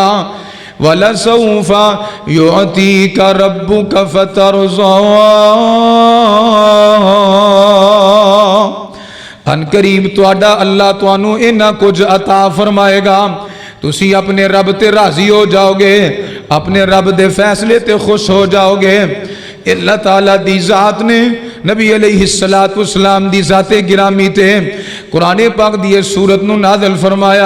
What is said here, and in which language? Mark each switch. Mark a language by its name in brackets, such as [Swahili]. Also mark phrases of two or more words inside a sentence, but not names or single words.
[Arabic] وَلَسَوْفَ يُعْطِيكَ رَبُّكَ فَتَرْضَىٰ، [Punjabi] ان قریب تواڈا اللہ توانوں انہاں کچھ عطا فرمائے گا، تسی اپنے رب تے راضی ہو جاؤ گے، اپنے رب دے فیصلے تے خوش ہو جاؤ گے۔ اللہ تعالیٰ دی ذات نے نبی علیہ السلام دی ذات گرامی تے قرآن پاک دی سورت نو نازل فرمایا۔